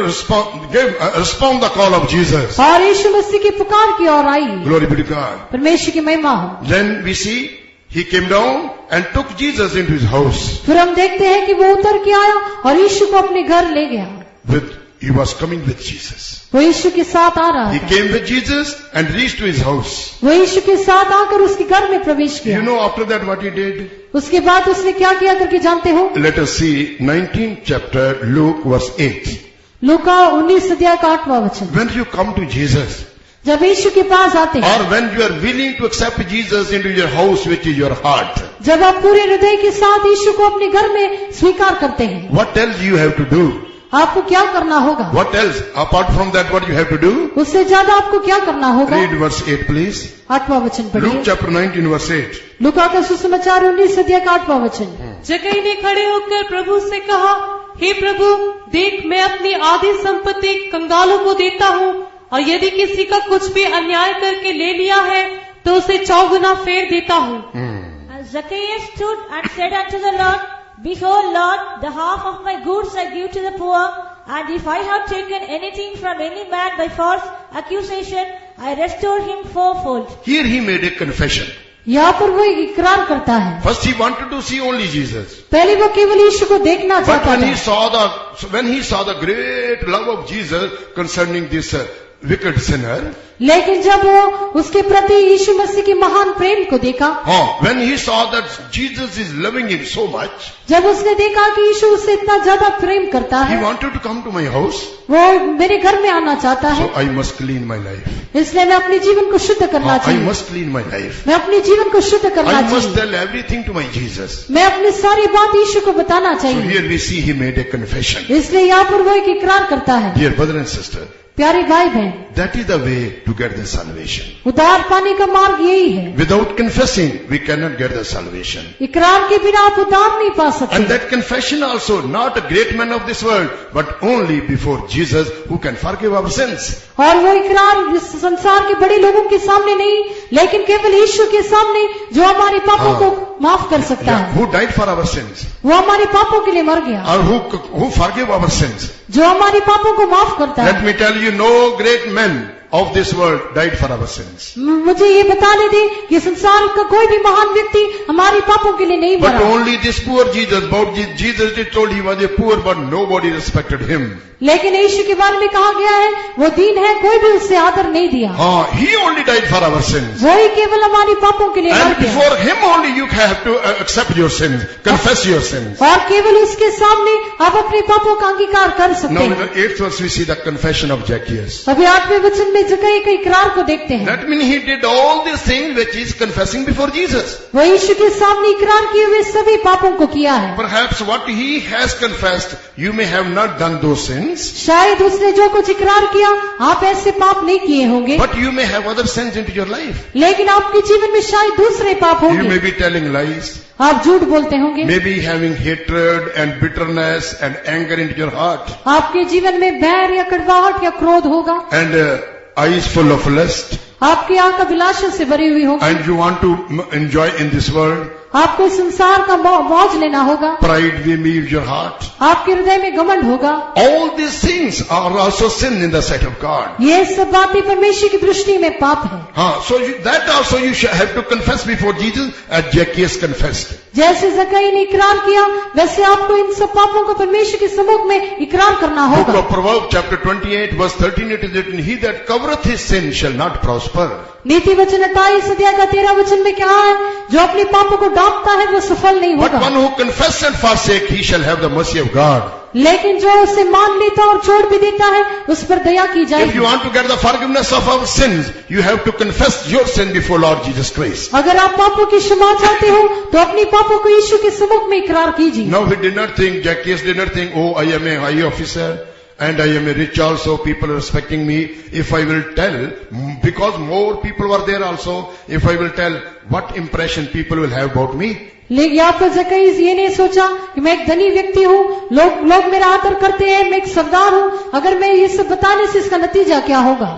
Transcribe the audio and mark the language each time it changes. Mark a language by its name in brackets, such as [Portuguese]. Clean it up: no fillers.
[English] Respond the call of Jesus. [Hindi] और यीशु मसीह की पुकार की ओर आई। [English] Glory be to God. [Hindi] परमेश्वर की महिमा हो। [English] Then we see he came down and took Jesus into his house. [Hindi] फिर हम देखते हैं कि वो उतर के आया और यीशु को अपने घर ले गया। [English] He was coming with Jesus. [Hindi] वो यीशु के साथ आ रहा [English] He [Hindi] था। [English] came with Jesus and reached to his house. [Hindi] वो यीशु के साथ आकर उसके घर में प्रवेश [English] You [Hindi] किया। [English] know after that what he did? [Hindi] उसके बाद उसने क्या किया करके जानते हो? [English] Let us see 19th chapter, Luke verse 8. [Hindi] लूका 19 अध्याय का 8वां वचन। [English] When you come to Jesus, [Hindi] जब यीशु के पास आते हैं, [English] or when you are willing to accept Jesus into your house, which is your heart, [Hindi] जब आप पूरे हृदय के साथ यीशु को अपने घर में स्वीकार करते हैं, [English] what else you have to do? [Hindi] आपको क्या करना होगा? [English] What else? Apart from that, what you have to do? [Hindi] उससे ज्यादा आपको क्या करना होगा? [English] Read verse 8, please. [Hindi] 8वां वचन [English] Luke [Hindi] पढ़िए। [English] chapter 19, verse 8. [Hindi] लूका का सुसमाचार 19 अध्याय का 8वां वचन। जक्कई ने खड़े होकर प्रभु से कहा, हे प्रभु, देख मैं अपनी आधी संपत्ति कंगालों को देता हूँ, और यदि किसी का कुछ भी अन्याय करके ले लिया है तो उसे 4 गुना फेर देता हूँ। [English] And Zacchaeus stood and said unto the Lord, Behold, Lord, the half of my goods I give to the poor, and if I have taken anything from any man by false accusation, I restore him fourfold. Here he made a confession. [Hindi] यहाँ पर वो इकरार करता है। [English] First he wanted to see only Jesus. [Hindi] पहले वो केवल यीशु को देखना [English] But [Hindi] चाहता [English] when he [Hindi] था, [English] saw the great love of Jesus concerning this wicked sinner, [Hindi] लेकिन जब वो उसके प्रति यीशु मसीह की महान प्रेम को देखा, [English] when he saw that Jesus is loving him so much, [Hindi] जब उसने देखा कि यीशु उससे इतना ज्यादा प्रेम करता [English] he [Hindi] है, [English] wanted to come to my house, [Hindi] वो मेरे घर में आना चाहता [English] so [Hindi] है, [English] I must clean my life. [Hindi] इसलिए मैं अपने जीवन को शुद्ध करना [English] I [Hindi] चाहिए। [English] must clean my life. [Hindi] मैं अपने जीवन को शुद्ध करना [English] I must [Hindi] चाहिए। [English] tell everything to my Jesus. [Hindi] मैं अपनी सारी बात यीशु को बताना [English] So [Hindi] चाहिए। [English] here we see he made a confession. [Hindi] इसलिए यहाँ पर वो एक इकरार करता है। [English] Dear brother and sister, [Hindi] प्यारे भाई बहन, [English] that is the way to get the salvation. [Hindi] उद्धार पाने का मार्ग यही है। [English] Without confessing, we cannot get the salvation. [Hindi] इकरार के बिना आप उद्धार नहीं पा [English] And [Hindi] सकते। [English] that confession also, not a great man of this world, but only before Jesus who can forgive our sins. [Hindi] और वो इकरार इस संसार के बड़े लोगों के सामने नहीं, लेकिन केवल यीशु के सामने, जो हमारे पापों को माफ कर सकता [English] Yeah, [Hindi] है। [English] who died for our sins, [Hindi] वो हमारे पापों के लिए मर गया, [English] or who forgive our sins. [Hindi] जो हमारे पापों को माफ करता [English] Let [Hindi] है। [English] me tell you, no great men of this world died for our sins. [Hindi] मुझे ये बताने दे कि संसार का कोई भी महान व्यक्ति हमारे पापों के लिए नहीं [English] But [Hindi] मरा, [English] only this poor Jesus, about Jesus is told he was a poor, but nobody respected him. [Hindi] लेकिन यीशु के बारे में कहा गया है वो दीन है, कोई भी उससे आदर नहीं दिया। [English] He only died for our sins. [Hindi] वही केवल हमारी पापों के लिए मर [English] And [Hindi] गया, [English] before him only you have to accept your sins, confess your sins. [Hindi] और केवल उसके सामने आप अपने पापों का अंगीकार कर सकते [English] Now in [Hindi] हैं। [English] the 8th verse we see the confession of Zacchaeus. [Hindi] अभी 8वें वचन में जक्कई के इकरार को देखते हैं। [English] That means he did all these things which he is confessing before Jesus. [Hindi] वो यीशु के सामने इकरार किए हुए सभी पापों को किया है। [English] Perhaps what he has confessed, you may have not done those sins, [Hindi] शायद उसने जो कुछ इकरार किया आप ऐसे पाप नहीं किए होंगे, [English] but you may have other sins into your life. [Hindi] लेकिन आपके जीवन में शायद दूसरे पाप [English] You may [Hindi] होंगे। [English] be telling lies, [Hindi] आप झूठ बोलते होंगे, [English] maybe having hatred and bitterness and anger into your heart, [Hindi] आपके जीवन में बैर या कड़वाहट या क्रोध होगा, [English] and eyes full of lust, [Hindi] आपकी आंख अभिलाषा से भरी हुई होगी, [English] and you want to enjoy in this world. [Hindi] आपको इस संसार का मौज लेना होगा, [English] Pride will leave your heart. [Hindi] आपके हृदय में घमंड होगा। [English] All these things are also sin in the sight of God. [Hindi] ये सब बातें परमेश्वर की दृष्टि में पाप है। [English] So that also you shall have to confess before Jesus as Zacchaeus confessed. [Hindi] जैसे जक्कई ने इकरार किया, वैसे आपको इन सब पापों को परमेश्वर के सम्मुख में इकरार करना [English] Book [Hindi] होगा। [English] of Proverbs chapter 28 verse 13 it is written, he that covereth his sin shall not prosper. [Hindi] नीति वचन 28 अध्याय का 13 वचन में क्या है? जो अपने पापों को डांपता है वो सफल नहीं [English] But [Hindi] होगा, [English] one who confess and forsake, he shall have the mercy of God. [Hindi] लेकिन जो उसे मान लेता और छोड़ भी देता है उस पर दया की [English] If [Hindi] जाएगी। [English] you want to get the forgiveness of our sins, you have to confess your sin before Lord Jesus Christ. [Hindi] अगर आप पापों की क्षमा चाहते हो तो अपनी पापों को यीशु के सम्मुख में इकरार कीजिए। [English] Now he did not think, Zacchaeus did not think, oh, I am a high officer and I am a rich also, people are respecting me. If I will tell, because more people were there also, if I will tell, what impression people will have about me? [Hindi] लेकिन यहाँ पर जक्कईस ये नहीं सोचा कि मैं एक धनी व्यक्ति हूँ, लोग मेरा आदर करते हैं, मैं एक सरदार हूँ, अगर मैं ये सब बताने से इसका नतीजा क्या होगा,